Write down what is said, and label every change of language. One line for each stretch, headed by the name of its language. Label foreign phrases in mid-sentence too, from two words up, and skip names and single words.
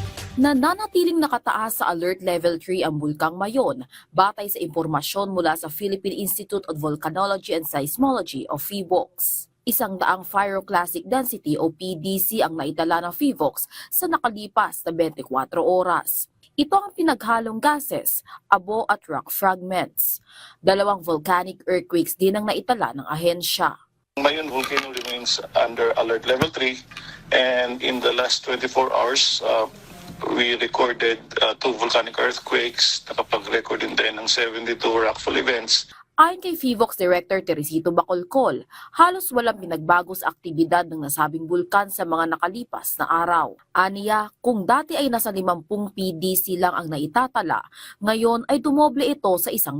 Filipino: Nananatiling nakataas sa Alert Level 3 ang Bulkang Mayon batay sa impormasyon mula sa Philippine Institute of Volcanology and Seismology o PHIVOLCS. 100
English: pyroclastic density
Filipino: o PDC ang naitala ng PHIVOLCS sa nakalipas na 24 oras. Ito ang pinaghalong gases, abo at
English: rock fragments.
Filipino: 2
English: volcanic earthquakes
Filipino: din ang naitala ng ahensya.
English: Mayon volcano remains under alert level 3, and in the last 24 hours, we recorded 2 volcanic earthquakes,
Filipino: nakapag-record din ng 72
English: rockfall events.
Filipino: Ayon kay PHIVOLCS Director Teresito Bacolcol, halos walang pinagbago sa aktibidad ng nasabing bulkan sa mga nakalipas na araw. Aniya, kung dati ay nasa 50 PDC lang ang naitatala, ngayon ay dumoble ito sa 100.